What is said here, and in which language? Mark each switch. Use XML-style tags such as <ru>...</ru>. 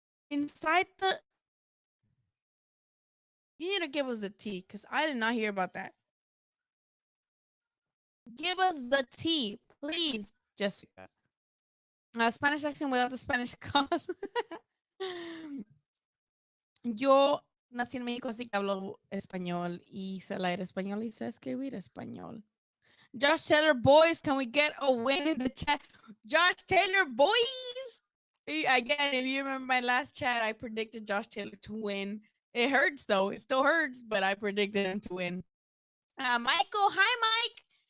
<en>Inside the You need to give us the tea because I did not hear about that. Give us the tea, please, Jessica. Spanish accent without the Spanish cause.</en> <es>Yo nací en México, así que hablo español y sé leer español y sé escribir español.</es> <en>Josh Taylor, boys, can we get a win in the chat? Josh Taylor, boys! Again, if you remember my last chat, I predicted Josh Taylor to win. It hurts, though. It still hurts, but I predicted him to win. Michael, hi, Mike.</en>